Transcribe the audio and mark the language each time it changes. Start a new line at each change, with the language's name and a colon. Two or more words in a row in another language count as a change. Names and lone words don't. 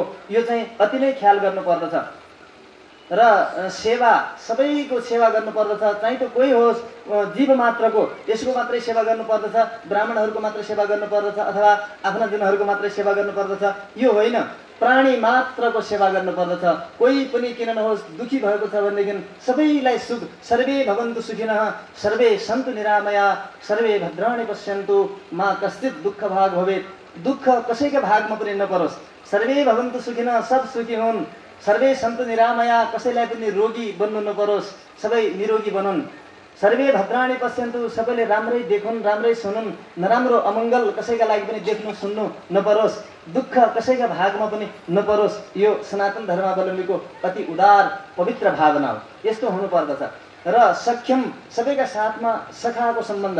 Nepali: यो चाहिँ अति नै ख्याल गर्नुपर्दछ र सेवा सबैको सेवा गर्नुपर्दछ। चाहिँ त कोही होस्, जीव मात्रको यसको मात्रै सेवा गर्नुपर्दछ, ब्राह्मणहरूको मात्रै सेवा गर्नुपर्दछ अथवा आफ्ना जनहरूको मात्रै सेवा गर्नुपर्दछ, यो होइन। प्राणी मात्रको सेवा गर्नुपर्दछ। कोही पनि किन नहोस् दुखी भएको छ भनेदेखि सबैलाई सुख,
Sanskrit: सर्वे भवन्तु सुखिनः सर्वे सन्तु निरामया सर्वे भद्राणि पश्यन्तु मा कश्चित् दुःख भाग भवेत्।
Nepali: दुःख कसैका भागमा पनि नपरोस्।
Sanskrit: सर्वे भवन्तु सुखिनः,
Nepali: सब सुखी हुन्।
Sanskrit: सर्वे सन्तु निरामया,
Nepali: कसैलाई पनि रोगी बन्नु नपरोस्, सबै निरोगी बनुन्।
Sanskrit: सर्वे भद्राणि पश्यन्तु,
Nepali: सबैले राम्रै देखुन्, राम्रै सुनुन्, नराम्रो अमङ्गल कसैका लागि पनि देख्नु सुन्नु नपरोस्, दुःख कसैका भागमा पनि नपरोस्। यो सनातन धर्मावलम्बीको अति उदार पवित्र भावना हो। यस्तो हुनुपर्दछ। र सख्यम, सबैका साथमा सखाको सम्बन्ध।